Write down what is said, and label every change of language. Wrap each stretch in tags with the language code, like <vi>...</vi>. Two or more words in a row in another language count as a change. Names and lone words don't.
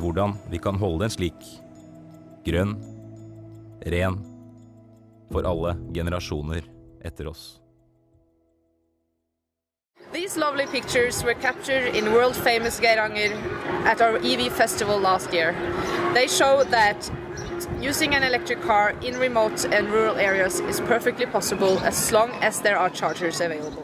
<no>hvordan vi kan holde den slik, grønn, ren, for alle generasjoner etter oss.</no> <en>These lovely pictures were captured in world-famous Geiranger at our EV festival last year. They show that using an electric car in remote and rural areas is perfectly possible as long as there are chargers available.</en>